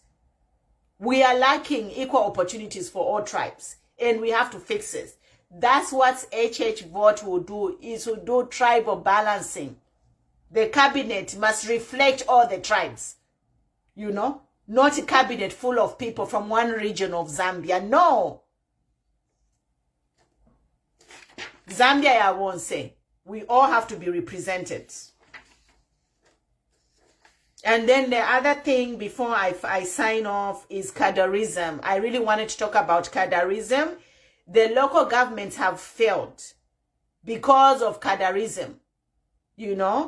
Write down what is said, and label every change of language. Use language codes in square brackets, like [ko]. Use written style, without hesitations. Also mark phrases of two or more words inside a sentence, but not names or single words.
[en] We are lacking equal opportunities for all tribes, and we have to fix it. That's what HH vote will do, is to do tribal balancing. The cabinet must reflect all the tribes, you know, not a cabinet full of people from one region of Zambia. No. Zambia, I won't say. We all have to be represented. And then the other thing before I sign off is cadarism. I really wanted to talk about cadarism. The local governments have failed because of cadarism, you know.